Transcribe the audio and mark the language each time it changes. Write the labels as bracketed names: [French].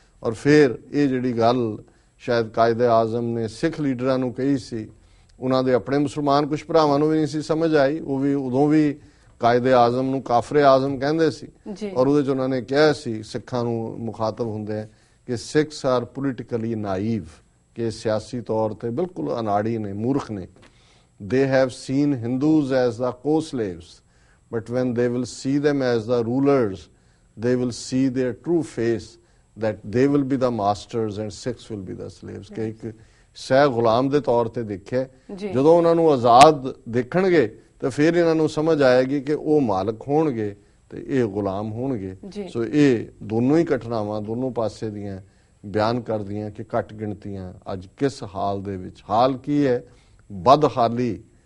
[Punjabi] ਔਰ ਫਿਰ ਇਹ ਜਿਹੜੀ ਗੱਲ ਸ਼ਾਇਦ ਕਾਇਦੇ ਆਜ਼ਮ ਨੇ ਸਿੱਖ ਲੀਡਰਾਂ ਨੂੰ ਕਹੀ ਸੀ, ਉਹਨਾਂ ਦੇ ਆਪਣੇ ਮੁਸਲਮਾਨ ਕੁਝ ਭਰਾਵਾਂ ਨੂੰ ਵੀ ਨਹੀਂ ਸੀ ਸਮਝ ਆਈ, ਉਹ ਵੀ ਉਦੋਂ ਵੀ ਕਾਇਦੇ ਆਜ਼ਮ ਨੂੰ ਕਾਫਰੇ ਆਜ਼ਮ ਕਹਿੰਦੇ ਸੀ। ਔਰ ਉਹਦੇ 'ਚ ਉਹਨਾਂ ਨੇ ਕਿਹਾ ਸੀ ਸਿੱਖਾਂ ਨੂੰ ਮੁਖਾਤਬ ਹੁੰਦੇ ਕਿ [English] Sikhs are politically naive, [Punjabi] ਕਿ ਸਿਆਸੀ ਤੌਰ ਤੇ ਬਿਲਕੁਲ ਅਨਾੜੀ ਨੇ, ਮੂਰਖ ਨੇ। [English] They have seen Hindus as the co-slaves, but when they will see them as the rulers, they will see their true face, that they will be the masters and Sikhs will be the slaves। [Punjabi] ਕਿ ਇੱਕ ਸਹਿ ਗੁਲਾਮ ਦੇ ਤੌਰ ਤੇ ਦੇਖਿਆ, ਜਦੋਂ ਉਹਨਾਂ ਨੂੰ ਆਜ਼ਾਦ ਦੇਖਣਗੇ ਤਾਂ ਫਿਰ ਇਹਨਾਂ ਨੂੰ ਸਮਝ ਆਏਗੀ ਕਿ ਉਹ ਮਾਲਕ ਹੋਣਗੇ ਤੇ ਇਹ ਗੁਲਾਮ ਹੋਣਗੇ। ਸੋ ਇਹ ਦੋਨੋਂ ਹੀ ਘਟਨਾਵਾਂ ਦੋਨੋਂ ਪਾਸੇ ਦੀਆਂ ਬਿਆਨ ਕਰਦੀਆਂ ਕਿ ਘੱਟ ਗਿਣਤੀਆਂ ਅੱਜ ਕਿਸ ਹਾਲ ਦੇ ਵਿੱਚ, ਹਾਲ ਕੀ ਹੈ, ਬਦਹਾਲੀ